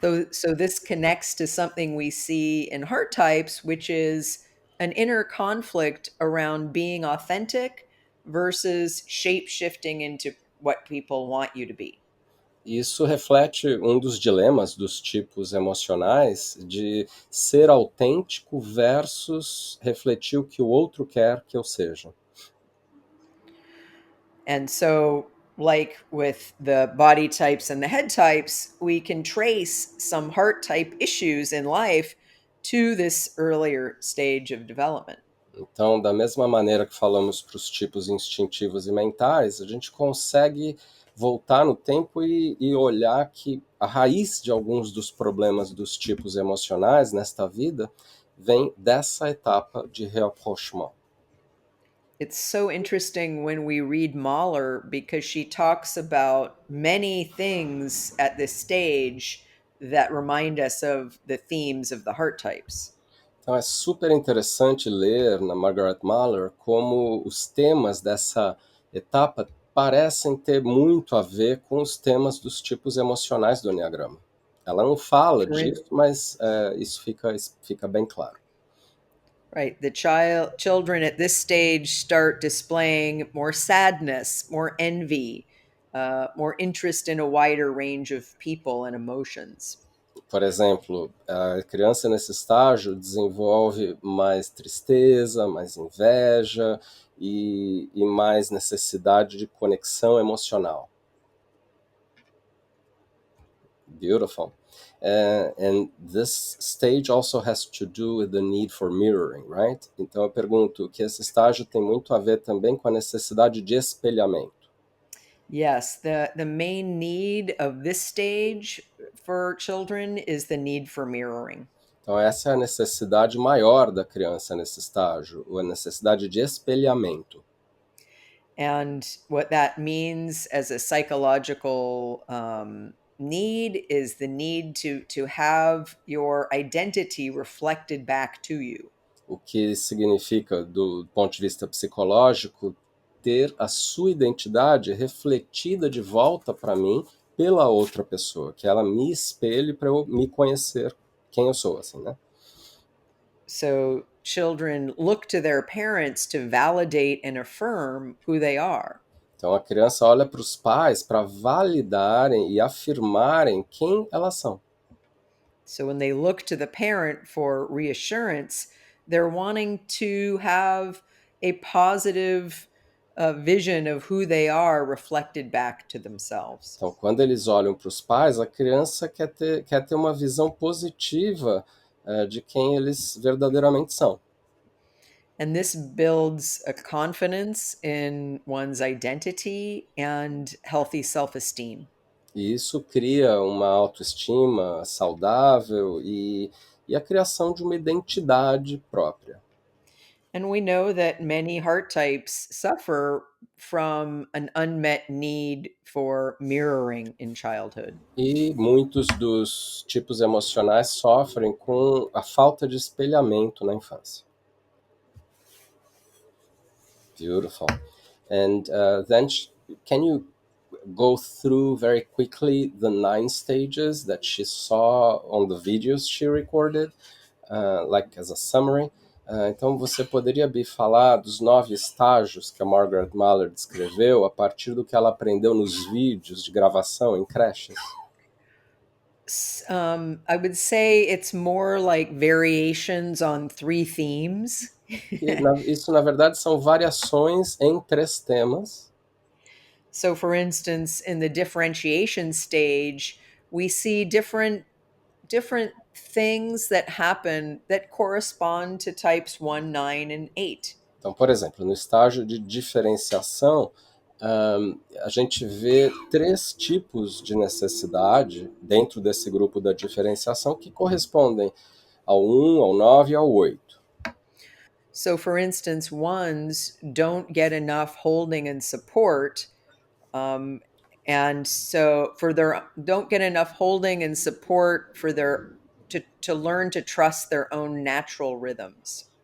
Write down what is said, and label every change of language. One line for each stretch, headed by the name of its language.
English: So this connects to something we see in heart types, which is an inner conflict around being authentic versus shape shifting into what people want you to be.
Portuguese: Isso reflete um dos dilemas dos tipos emocionais de ser autêntico versus refletir o que o outro quer que eu seja.
English: And so, like with the body types and the head types, we can trace some heart type issues in life to this earlier stage of development.
Portuguese: Então, da mesma maneira que falamos para os tipos instintivos e mentais, a gente consegue voltar no tempo e olhar que a raiz de alguns dos problemas dos tipos emocionais nesta vida vem dessa etapa de rapprochement.
English: It's so interesting when we read Mahler because she talks about many things at this stage that remind us of the themes of the heart types.
Portuguese: Então é super interessante ler na Margaret Mahler como os temas dessa etapa parecem ter muito a ver com os temas dos tipos emocionais do Enneagrama. Ela não fala disso, mas isso fica bem claro.
English: Right. The children at this stage start displaying more sadness, more envy, more interest in a wider range of people and emotions.
Portuguese: Por exemplo, a criança nesse estágio desenvolve mais tristeza, mais inveja e mais necessidade de conexão emocional.
English: Beautiful. And this stage also has to do with the need for mirroring, right?
Portuguese: Então eu pergunto que esse estágio tem muito a ver também com a necessidade de espelhamento.
English: Yes, the main need of this stage for children is the need for mirroring.
Portuguese: Então essa é a necessidade maior da criança nesse estágio, a necessidade de espelhamento.
English: And what that means as a psychological need is the need to have your identity reflected back to you.
Portuguese: O que significa, do ponto de vista psicológico, ter a sua identidade refletida de volta para mim pela outra pessoa, que ela me espelhe para eu me conhecer quem eu sou, assim, né?
English: So children look to their parents to validate and affirm who they are.
Portuguese: Então a criança olha para os pais para validarem e afirmarem quem elas são.
English: So when they look to the parent for reassurance, they're wanting to have a positive vision of who they are reflected back to themselves.
Portuguese: Então, quando eles olham para os pais, a criança quer ter uma visão positiva de quem eles verdadeiramente são.
English: And this builds a confidence in one's identity and healthy self esteem.
Portuguese: E isso cria uma autoestima saudável e a criação de uma identidade própria.
English: And we know that many heart types suffer from an unmet need for mirroring in childhood.
Portuguese: E muitos dos tipos emocionais sofrem com a falta de espelhamento na infância.
English: Beautiful. And then, can you go through very quickly the 9 stages that she saw on the videos she recorded, like as a summary?
Portuguese: Então, você poderia me falar dos 9 estágios que a Margaret Mahler descreveu a partir do que ela aprendeu nos vídeos de gravação em creches?
English: I would say it's more like variations on 3 themes.
Portuguese: Isso, na verdade, são variações em 3 temas.
English: So, for instance, in the differentiation stage, we see different things that happen that correspond to types 1, 9, and 8.
Portuguese: Então, por exemplo, no estágio de diferenciação, a gente vê 3 tipos de necessidade dentro desse grupo da diferenciação que correspondem ao 1, ao 9 e ao 8.
English: So, for instance, ones don't get enough holding and support, and so don't get enough holding and support for their to learn to trust their own natural rhythms.